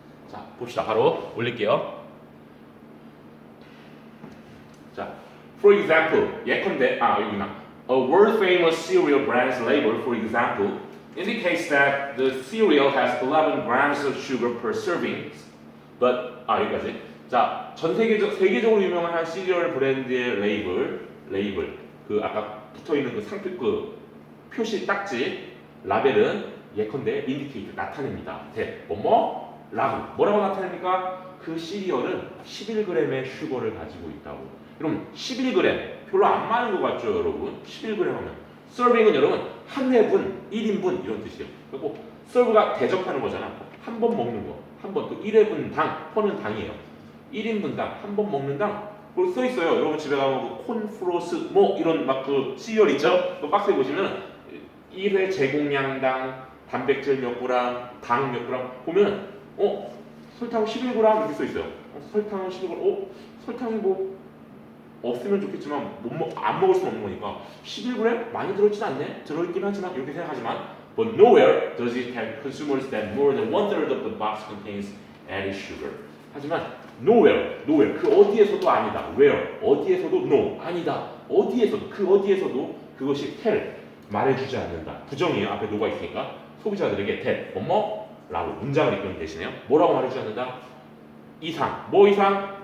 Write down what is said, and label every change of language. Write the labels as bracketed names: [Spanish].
[Korean] 자, 봅시다. 바로 올릴게요. 자, [English] for example, [Korean] 예컨대, 여기나. [English] A world famous cereal brand's label, for example, indicates that the cereal has 11 grams of sugar per serving. [Korean] But, 여기까지. 자, 세계적으로 유명한 한 시리얼 브랜드의 레이블, 그 아까 붙어있는 그 상표, 그 표시 딱지, 라벨은 예컨대 indicate, 나타냅니다. 라고. 뭐라고 나타냅니까? 그 시리얼은 11g의 슈거를 가지고 있다고. 그럼 11g, 별로 안 많은 것 같죠, 여러분? 11g 하면. 서빙은 여러분, 한 회분, 1인분 이런 뜻이에요. 그리고 서브가 대접하는 거잖아. 한 번 먹는 거. 한 번, 또 1회분 당, 퍼는 당이에요. 1인분당, 한 번 먹는 당. 그리고 써 있어요. 여러분 집에 가면 콘플로스, 뭐 이런 막 그 시리얼 있죠? 그 박스에 보시면 1회 제공량당 단백질 몇 그램, 당 몇 그램 보면 설탕 11g 이렇게 써 있어요. 설탕은 11g. 설탕이 뭐 없으면 좋겠지만 안 먹을 수는 없는 거니까 11g 많이 들어있진 않네. 들어있긴 하지만 이렇게 생각하지만 [English] but nowhere does it have consumers that more than 1/3 of the box contains added sugar. [Korean] 하지만 nowhere 그 어디에서도 아니다. where 어디에서도 no 아니다. 어디에서도 그 어디에서도 그것이 tell 말해주지 않는다. 부정이에요. 앞에 no가 있으니까 소비자들에게 tell 라고 문장을 이끄는 대신에요. 뭐라고 말해주지 않는다? 이상. 뭐 이상?